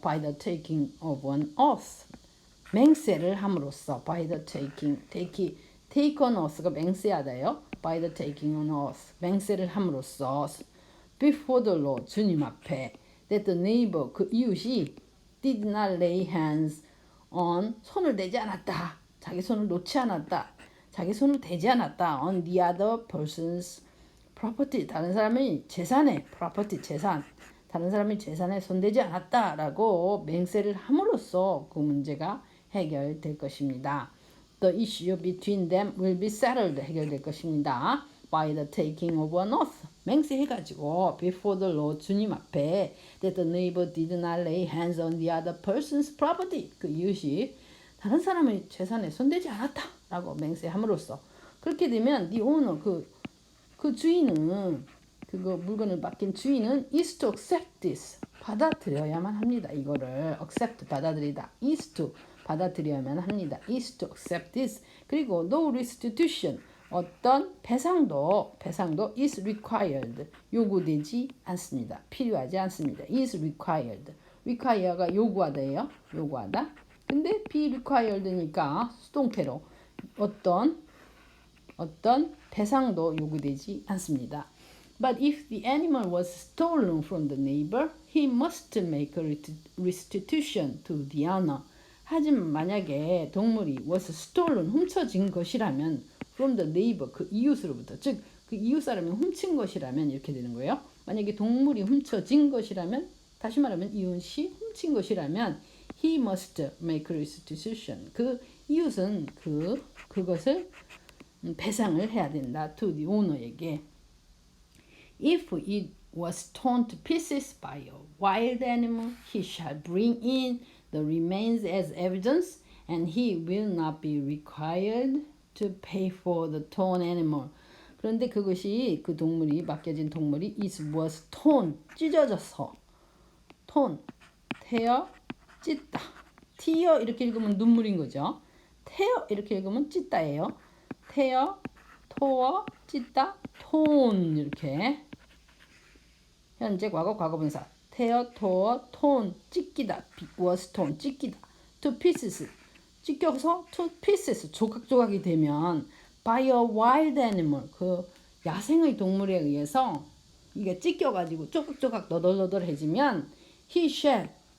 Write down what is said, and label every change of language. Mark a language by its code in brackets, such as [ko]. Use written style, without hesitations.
[en] by the taking of an oath, [ko] 맹세를 함으로써 [en] by the taking, take on oath가 [ko] 맹세하다요. [en] by the taking on oath, [ko] 맹세를 함으로써 [en] before the Lord, [ko] 주님 앞에 [en] that the neighbor, [ko] 그 이웃이 [en] did not lay hands on, [ko] 손을 대지 않았다. 자기 손을 놓지 않았다. 자기 손을 대지 않았다. [en] on the other person's property, [ko] 다른 사람의 재산에, property, 재산, 다른 사람의 재산에 손대지 않았다라고 맹세를 함으로써 그 문제가 해결될 것입니다. [en] The issue between them will be settled, [ko] 해결될 것입니다. [en] by the taking of an oath, [ko] 맹세해가지고 [en] before the Lord, [ko] 주님 앞에 [en] that the neighbor did not lay hands on the other person's property, [ko] 그 이웃이 다른 사람의 재산에 손대지 않았다라고 맹세함으로써 그렇게 되면 [en] the owner, [ko] 그 주인은 그거 물건을 맡긴 주인은 [en] is to accept this, [ko] 받아들여야만 합니다. 이거를 [en] accept, [ko] 받아들이다, [en] is to [ko] 받아들여야만 합니다. [en] is to accept this. [ko] 그리고 [en] no restitution. [ko] 어떤 배상도 [en] is required. [ko] 요구되지 않습니다. 필요하지 않습니다. [en] is required. [ko] require가 요구하다예요. 요구하다. 근데 be required니까 수동태로 어떤 배상도 요구되지 않습니다. [en] But if the animal was stolen from the neighbor, he must make a restitution to the owner. [ko] 하지만 만약에 동물이 [en] was stolen, [ko] 훔쳐진 것이라면 [en] from the neighbor, [ko] 그 이웃으로부터, 즉 그 이웃 사람이 훔친 것이라면 이렇게 되는 거예요. 만약에 동물이 훔쳐진 것이라면, 다시 말하면 이웃이 훔친 것이라면 [en] he must make a restitution. [ko] 그 이웃은 그것을 배상을 해야 된다. [en] to the owner에게. If it was torn to pieces by a wild animal, he shall bring in the remains as evidence, and he will not be required to pay for the torn animal. [ko] 그런데 그것이 그 동물이 맡겨진 동물이 [en] it was torn [ko] 찢어져서 torn tear 찢다 tear 이렇게 읽으면 눈물인 거죠. tear 이렇게 읽으면 찢다예요. tear tore 찢다 torn 이렇게 현재 과거 과거분사 tear tore torn 찢기다 was torn 찢기다 [en] to pieces [ko] 찢겨서 to pieces 조각조각이 되면 [en] by a wild animal [ko] 그 야생의 동물에 의해서 이게 찢겨가지고 조각조각 너덜너덜해지면 [en] he shall